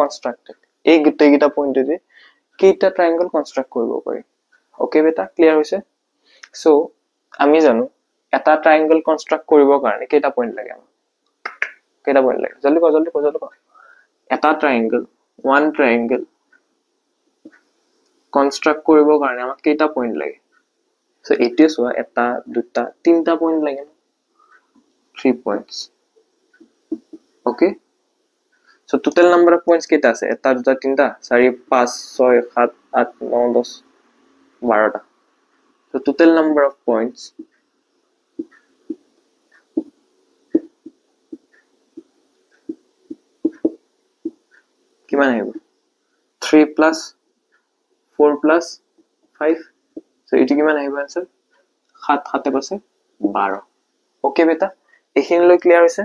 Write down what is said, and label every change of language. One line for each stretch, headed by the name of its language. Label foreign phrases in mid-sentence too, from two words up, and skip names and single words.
Assamese: কনষ্ট্ৰাক্টেড এই গোটেইকেইটা পইণ্টেদি কেইটা
English: triangle construct
Assamese: কৰিব পাৰি ওকে বেটা ক্লিয়াৰ হৈছে সো আমি জানো এটা ট্ৰায়াঙ্গল কনষ্ট্ৰাক্ট কৰিবৰ কাৰণে কেইটা পইণ্ট লাগে আমাক কেইটা পইণ্ট লাগে জলদি ক এটা ট্ৰায়াঙ্গল
English: one triangle construct
Assamese: কৰিবৰ কাৰণে আমাক কেইটা পইণ্ট লাগে সো এতিয়া চোৱা এটা দুটা তিনটা পইণ্ট লাগে
English: 3 points okay so total number of points
Assamese: কেইটা আছে এটা দুটা তিনটা 4 5 6 7 8 9 10 12টা
English: so total number of points
Assamese: কিমান আহিব
English: 3 plus 4 plus 5 so
Assamese: এটি কিমান আহিব आंसर 7 7 পাছে 12 ওকে বেটা এখিনিলৈ ক্লিয়াৰ